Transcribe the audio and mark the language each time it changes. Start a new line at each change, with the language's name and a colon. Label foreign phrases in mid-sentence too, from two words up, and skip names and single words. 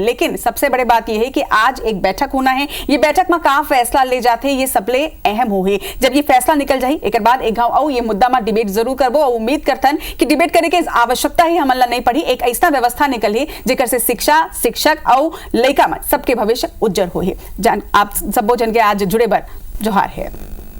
Chhattisgarhi: लेकिन सबसे बड़े बात यह है कि आज एक बैठक होना है, ये बैठक में का फैसला ले जाते ये सबले अहम हो है। जब ये फैसला निकल जाए एक बाद एक गांव आओ ये मुद्दा में डिबेट जरूर करबो, और उम्मीद करतन कि डिबेट करे के आवश्यकता ही हमला नहीं पड़ी, एक ऐसा व्यवस्था निकली जेकर से शिक्षा शिक्षक और लड़का में सबके भविष्य उज्जवल हो है। आप सबो जन के आज जुड़े बर जोहार है।